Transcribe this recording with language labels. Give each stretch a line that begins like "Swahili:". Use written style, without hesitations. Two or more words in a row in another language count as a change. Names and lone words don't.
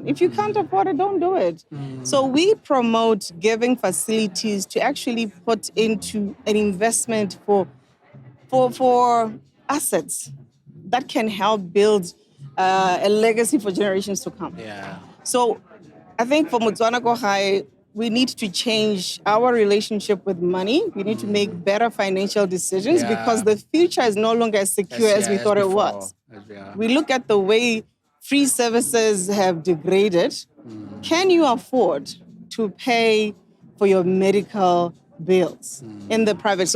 English: If you can't afford it, don't do it. So we promote giving facilities to actually put into an investment for assets that can help build a legacy for generations to come. So I think for
Tswana: Motswana ko gae,
English: we need to change our relationship with money. We need to make better financial decisions because the future is no longer as secure as we thought it was. We look at the way free services have degraded. Can you afford to pay for your medical bills in the private?